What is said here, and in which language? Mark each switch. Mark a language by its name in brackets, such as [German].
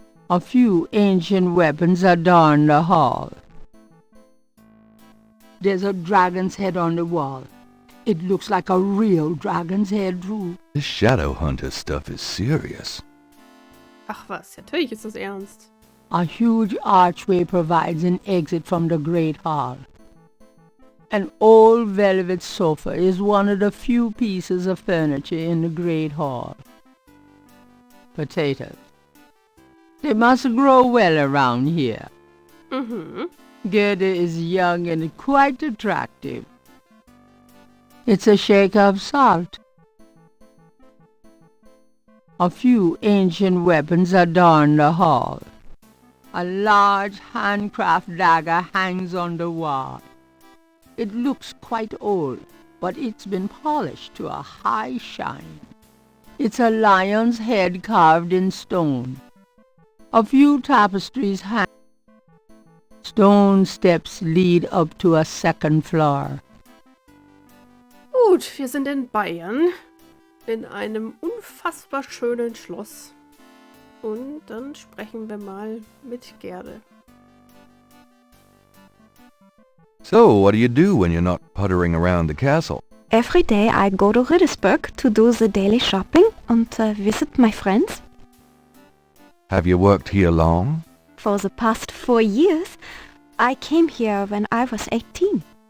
[English] A few ancient weapons adorn the hall. There's a dragon's head on the wall. It looks like a real dragon's head, too. this shadow hunter stuff is serious. [German] Ach was, natürlich ist das ernst. [English] A huge archway provides an exit from the great hall. An old velvet sofa is one of the few pieces of furniture in the great hall. Potatoes. They must grow well around here. Gerda is young and quite attractive. It's a shaker of salt. A few ancient weapons adorn the hall. A large handcraft dagger hangs on the wall. It looks quite old, but it's been polished to a high shine. It's a lion's head carved in stone. A few tapestries hang. Stone steps lead up to a second floor. [German] Gut, wir sind in Bayern. In einem unfassbar schönen Schloss. Und dann sprechen wir mal mit Gerde. [English] So, what do you do when you're not puttering around the castle? Every day I go to Rittersberg to do the daily shopping and visit my friends. Have you worked here long? For the past 4 years, I came here when I was 18.